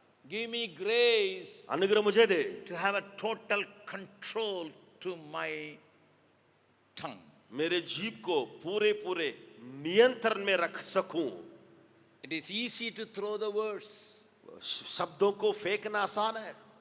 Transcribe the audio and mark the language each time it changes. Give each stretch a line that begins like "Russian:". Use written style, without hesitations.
English: Give me grace
Hindi: अनुग्रह मुझे दे
English: to have a total control to my tongue.
Hindi: मेरे जीभ को पूरे पूरे नियंत्रण में रख सकूं.
English: It is easy to throw the words,
Hindi: शब्दों को फेंकना आसान है,